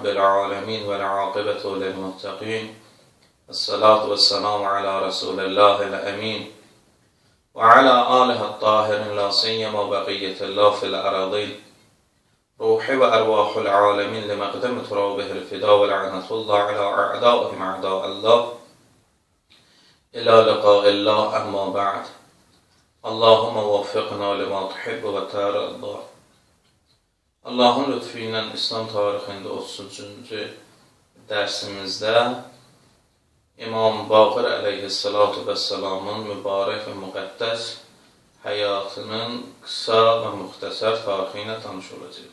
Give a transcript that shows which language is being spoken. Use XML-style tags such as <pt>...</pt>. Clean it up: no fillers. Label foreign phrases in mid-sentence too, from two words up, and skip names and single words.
<ar>العالمين والعاقبة للمتقين الصلاة والسلام على رسول الله الأمين وعلى آله الطاهرين لا سيما بقية الله في الأراضين روحي وأرواح العالمين لمقدم ترابه الفداء ولعنة الله على أعدائهم أعداء الله إلى لقاء الله أما بعد اللهم وفقنا لما تحب وترضى.</ar> <az>Allahın lütfü ilə İslam tarixində 33-cü dərsimizdə İmam Baqir</az> <ar>عليه الصلاة والسلام</ar> <az>mübarək və müqəddəs həyatının qısa və müxtəsər tarixi ilə tanış olacaq.</az>